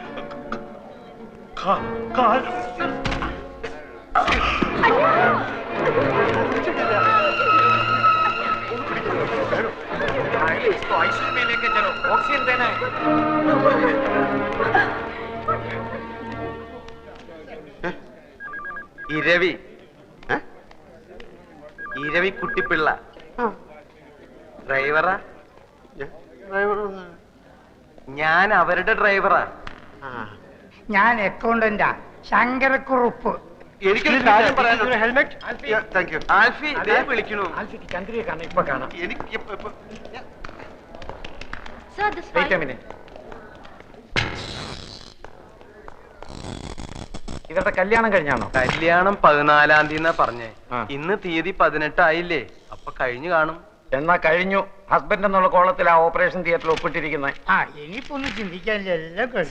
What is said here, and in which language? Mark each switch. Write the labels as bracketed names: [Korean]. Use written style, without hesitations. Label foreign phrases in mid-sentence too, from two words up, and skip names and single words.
[Hindi] इसको आईसीयू में लेके चलो, ऑक्सीजन देना है. [Malayalam] ഇരവി ഇരവി കുട്ടിപ്പിള്ള ഡ്രൈവറാ? ഞാൻ അവരുടെ ഡ്രൈവറാ. ഞാൻ അക്കൗണ്ടന്റാ, ശങ്കരക്കുറുപ്പ്. എനിക്കൊരു കാര്യം പറയാനുണ്ട്. हेलमेट। [English] thank you. [Malayalam] ആൽഫി ദേ വിളിക്കണു. ആൽഫിക്ക് ചന്ദ്രിയെ കാണാം, ഇപ്പൊ കാണാം. എനിക്ക് [English] Sir, this wait a file. [Malayalam] മിനിറ്റ്. ഇവരുടെ കല്യാണം കഴിഞ്ഞാണോ? കല്യാണം 14-ാം തീയതി പറഞ്ഞേ. ആ. ഇന്ന് തീയതി 18 ആയില്ലേ? അപ്പൊ കഴിഞ്ഞു കാണും. എന്നാ കഴിഞ്ഞു. ഹസ്ബൻഡ് എന്നുള്ള കോളത്തിൽ ആ ഓപ്പറേഷൻ തിയേറ്ററിൽ ഒപ്പിട്ടിരിക്കുന്നത്. ആ ഇനിയിപ്പോ ഒന്നും ചിന്തിക്കാനില്ല, എല്ലാം കഴിഞ്ഞു.